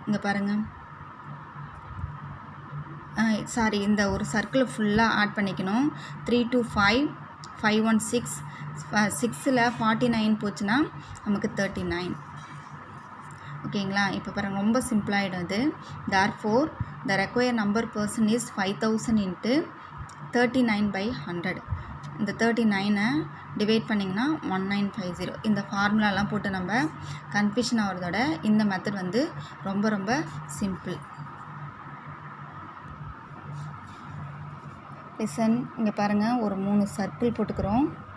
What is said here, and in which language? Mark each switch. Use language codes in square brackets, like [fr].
[ta] இங்கே பாருங்கள், சாரி, இந்த ஒரு சர்க்கிள் ஃபுல்லாக ஆட் பண்ணிக்கணும். 3 to 5 5 1 6 6ல் 49 போச்சுன்னா நமக்கு 39. ஓகேங்களா. இப்போ பாருங்கள், ரொம்ப சிம்பிளாகிடும் இது. [en] therefore the required number person is 5000 into 39/100. [ta] இந்த 39 டிவைட் பண்ணிங்கன்னா 1950. இந்த ஃபார்முலாலாம் போட்டு நம்ம கன்ஃபியூஷன் ஆகிறதோட இந்த மெத்தட் வந்து ரொம்ப ரொம்ப சிம்பிள். லிசன், இங்கே பாருங்கள், ஒரு 3 சர்க்கிள் போட்டுக்கிறோம்.